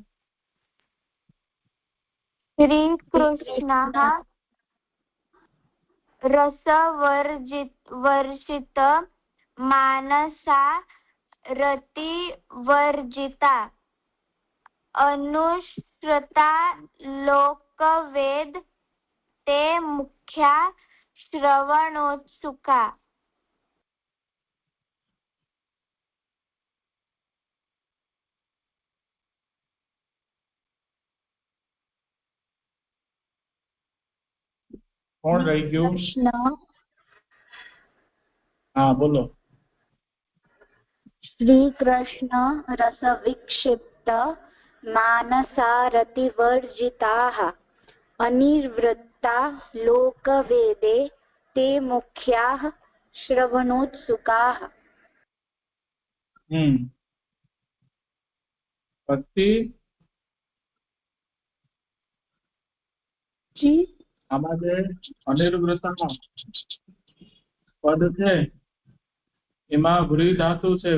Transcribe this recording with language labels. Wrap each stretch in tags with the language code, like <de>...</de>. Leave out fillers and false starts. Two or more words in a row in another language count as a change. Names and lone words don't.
<sa>श्रीकृष्णः रसवर्जित मानसा रतिवर्जिता अनुश्रुता लोकवेद ते मुख्या श्रवणोत्सुका।</sa> <gu>કોણ રહી ગયું? હા બોલો.</gu> <sa>श्रीकृष्ण रसविक्षिप्त मानसा रतिवर्जिताः अनिर्वृत्ता लोकवेदे ते मुख्याः श्रवणोत्सुकाः।</sa> <gu>પછી जी આમાં જે અનિર્વૃતમાં પદ છે એમાં વ્રી ધાતુ છે.</gu>